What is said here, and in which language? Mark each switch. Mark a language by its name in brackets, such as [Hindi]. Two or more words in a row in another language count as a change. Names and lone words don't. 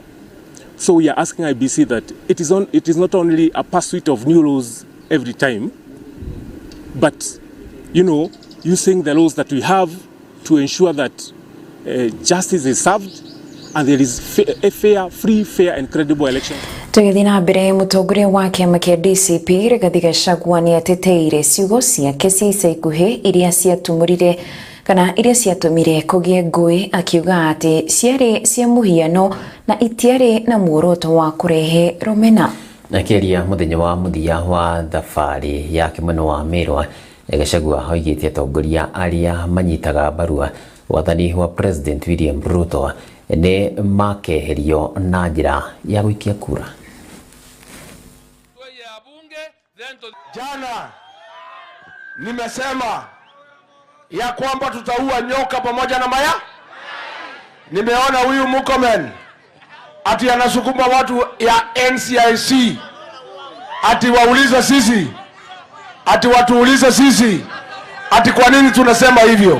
[English] So we are asking IEBC that it is not only a pursuit of new laws every time, but using the laws that we have to ensure that justice is served and there is a free, fair and credible election. [Kikuyu] Tũgĩthiĩ na mbere mũtongoria wa kĩama kĩa DCP Rigathĩ Gachagua nĩ ateteire ciugo ciake cia ica ikuhĩ iria ciatumũrire kana iria ciatũmire kũgĩe ngũĩ akiuga atĩ ciarĩ cia mũhiano na itiarĩ na muoroto wa kũrehe rũmena. Akĩaria mũthenya wa mũthia wa thabarĩ yake mwena wa Mĩrwa, Gachagua oigĩte atongoria arĩa manyitaga mbaru wathani wa President William Ruto nĩ makeherio na njĩra ya gũikia kura. [Swahili] Jana nimesema ya kwamba tutaua nyoka pamoja na maya. Nimeona huyu Murkomen ati anasukuma watu ya NCIC ati waulize sisi, ati watuulize sisi, ati kwa nini tunasema hivyo.